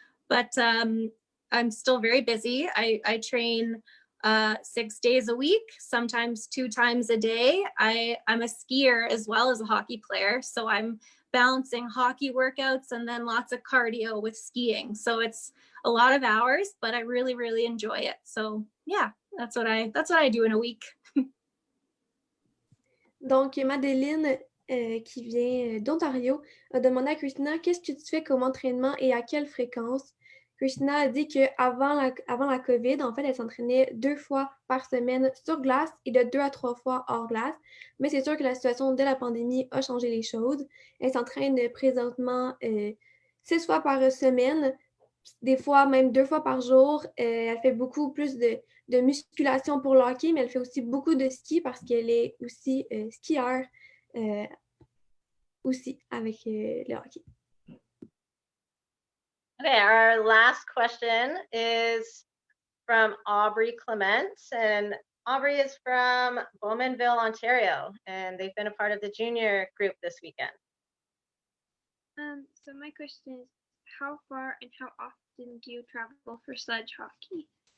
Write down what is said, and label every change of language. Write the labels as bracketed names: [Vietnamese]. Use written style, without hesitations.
[English] But I'm still very busy. I train 6 days a week, sometimes 2 times a day. I'm a skier as well as a hockey player, so I'm balancing hockey workouts and then lots of cardio with skiing. So it's a lot of hours, but I really enjoy it. So yeah, that's what I do in a week. [French] Donc, Madeleine, qui vient d'Ontario, a demandé à Christina qu'est-ce que tu fais comme entraînement et à quelle fréquence. Christina a dit qu'avant la COVID, en fait, elle s'entraînait 2 fois par semaine sur glace et de 2 à 3 fois hors glace. Mais c'est sûr que la situation dès la pandémie a changé les choses. Elle s'entraîne présentement 6 fois par semaine, des fois même 2 fois par jour. Elle fait beaucoup plus de musculation pour le hockey, mais elle fait aussi beaucoup de ski parce qu'elle est aussi skieur aussi avec le hockey. [English] Okay, our last question is from Aubrey Clements, and Aubrey is from Bowmanville, Ontario, and they've been a part of the junior group this weekend. So my question is, how far and how often do you travel for sledge hockey?